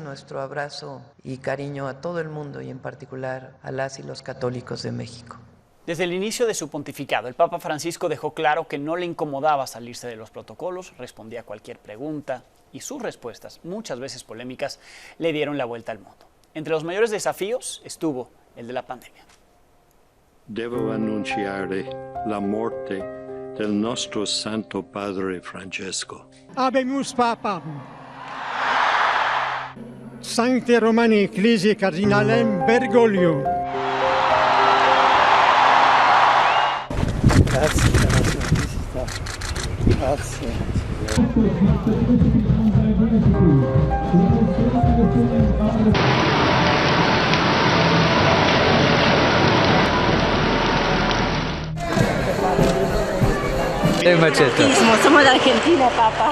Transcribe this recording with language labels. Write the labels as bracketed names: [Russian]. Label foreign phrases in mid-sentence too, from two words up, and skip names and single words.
[Spanish] Nuestro abrazo y cariño a todo el mundo y en particular a las y los católicos de México. Desde el inicio de su pontificado, el Papa Francisco dejó claro que no le incomodaba salirse de los protocolos, respondía a cualquier pregunta y sus respuestas, muchas veces polémicas, le dieron la vuelta al mundo. Entre los mayores desafíos estuvo el de la pandemia. [Italian] Devo annunciare la morte del nostro Santo Padre Francesco. [Latin] Habemus Papam. Sancte Romani Ecclesiae Cardinalem Bergoglio. [Italian] Grazie per la sua visita. Grazie. [Spanish] Somos de Argentina, papá.